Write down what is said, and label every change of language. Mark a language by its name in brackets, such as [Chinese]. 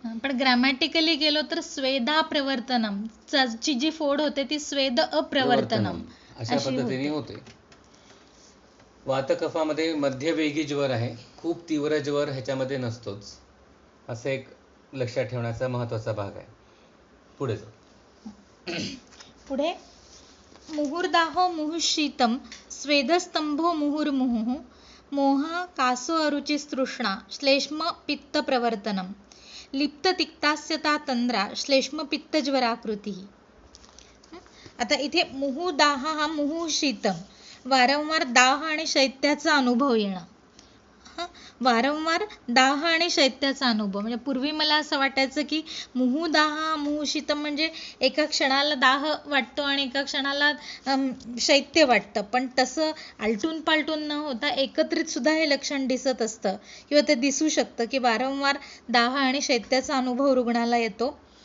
[Marathi] पण ग्रॅमॅटिकली गेलो तर स्वेदा प्रवर्तनम ची जी फोड होते ती स्वेद अप्रवर्तनम अशा पद्धतीने होते. वातकफामध्ये मध्यवेगी ज्वर आहे, खूप तीव्र ज्वर ह्याच्यामध्ये नसतोच, असं एक लक्षात ठेवण्याचा महत्वाचा भाग आहे. पुढे जाऊ. [Sanskrit] पुढे मुहुर्दाहो मुहुशीतम स्वेदस्तंभो मुहुर्मुहुः मोह कासो अरुचिस्तृष्णा श्लेष्म पित्त प्रवर्तनम लिप्त तिक्तास्यता तंद्रा श्लेष्म पित्त ज्वराकृती. [Marathi] आता इथे मुहुदाह हा मुहुशीतम, वारंवार दाह आणि शैत्याचा अनुभव येणं. वारंवार दाह आणि शैत्याचा अनुभव म्हणजे पूर्वी मला असं वाटायचं की मुहुदाह मुहुशीतम म्हणजे एका क्षणाला दाह वाटतो आणि एका क्षणाला शैत्य वाटतं, पण तसं आलटून पालटून न होता एकत्रित सुद्धा हे लक्षण दिसत असतं किंवा ते दिसू शकतं की वारंवार दाह आणि शैत्याचा अनुभव रुग्णाला येतो.